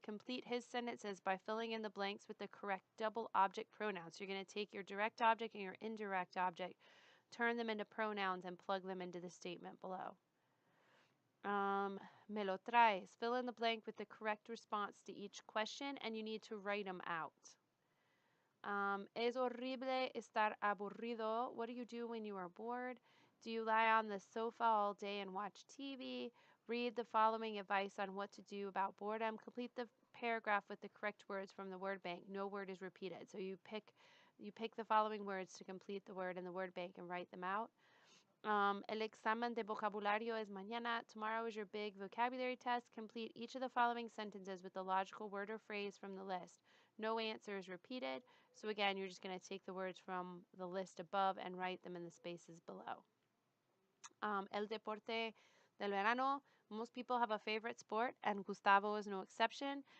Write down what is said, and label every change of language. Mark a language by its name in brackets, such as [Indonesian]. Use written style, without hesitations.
[English] Complete his sentences by filling in the blanks with the correct double object pronouns. So you're going to take your direct object and your indirect object, turn them into pronouns, and plug them into the statement below. [Spanish] Me lo traes. [English] Fill in the blank with the correct response to each question, and you need to write them out. [Spanish] Es horrible estar aburrido. [English] What do you do when you are bored? Do you lie on the sofa all day and watch TV? Read the following advice on what to do about boredom. Complete the paragraph with the correct words from the word bank. No word is repeated. So you pick the following words to complete the word in the word bank and write them out. [Spanish] El examen de vocabulario es mañana. [English] Tomorrow is your big vocabulary test. Complete each of the following sentences with the logical word or phrase from the list. No answer is repeated. So again, you're just going to take the words from the list above and write them in the spaces below. [Spanish] El deporte del verano. [English] Most people have a favorite sport, and Gustavo is no exception.